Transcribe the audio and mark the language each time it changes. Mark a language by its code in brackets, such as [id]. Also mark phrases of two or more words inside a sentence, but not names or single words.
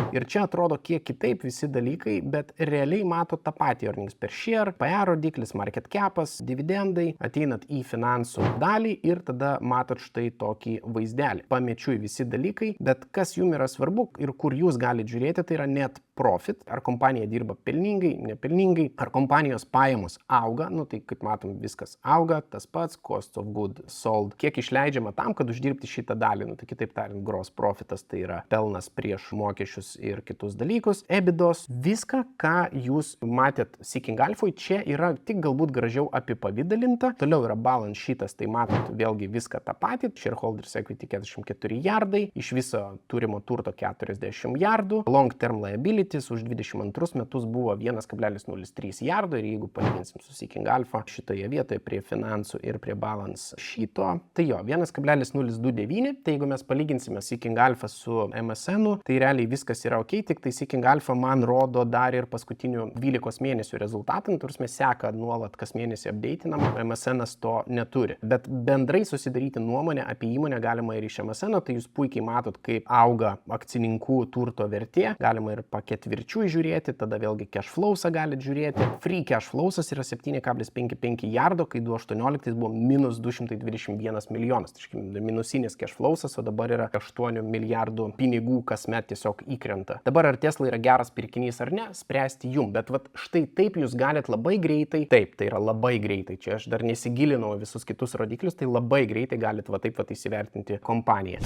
[lt] Ir čia atrodo kiek kitaip visi dalykai, bet realiai matot tą patį [en] earnings per share, [lt] PE rodiklis, [en] market capas, [lt] dividendai, ateinat į finansų dalį ir tada matot štai tokį vaizdelį. Pamečiui visi dalykai, bet kas jums yra svarbu ir kur jūs galite žiūrėti, tai yra [en] net profit, [lt] ar kompanija dirba pelningai, nepelningai, ar kompanijos pajamos auga, nu tai kaip matom viskas auga, tas pats [en] cost of good sold, [lt] kiek išleidžiama tam, kad uždirbti šitą dalį, nu tai kitaip tariant, [en] gross profitas [lt] tai yra pelnas prieš mokesčius ir kitus dalykus, EBITDAs, viską, ką jūs matėt Seeking Alpha, čia yra tik galbūt gražiau apipavydalinta, toliau yra [en] balance sheetas, [lt] tai matot vėlgi viską tą patį, [en] shareholders equity [lt] 44 jardai, iš viso turimo turto 40 jardų, [en] long term liability [lt] už 22 metus buvo 1,03 jardo ir jeigu palyginsim su Seeking Alpha šitoje vietoje prie finansų ir prie [en] balance sheeto, [lt] tai jo, 1,029, tai jeigu mes palyginsime Seeking Alpha su MSN, tai realiai viskas yra ok, tik tai Seeking Alpha man rodo dar ir paskutinių 12 mėnesių rezultatą, nors mes seka nuolat kas mėnesį updatinam, MSN to neturi. Bet bendrai susidaryti nuomonę apie įmonę galima ir iš MSN, tai jūs puikiai matot, kaip auga akcininkų turto vertė, galima ir ketvirčių žiūrėti, tada vėlgi [en] cash flowsą [lt] galite žiūrėti. [en] Free cash flowsas [lt] yra 7,55 jardo, kai 2018 buvo minus 221 milijonas. Tai minusinis [en] cash flowsas, [lt] o dabar yra 8 milijardų pinigų kasmet tiesiog įkrenta. Dabar ar Tesla yra geras pirkinys ar ne, spręsti jum, bet vat štai taip jūs galite labai greitai, taip, tai yra labai greitai, čia aš dar nesigilinau visus kitus rodiklius, tai labai greitai galite va taip va įsivertinti kompaniją.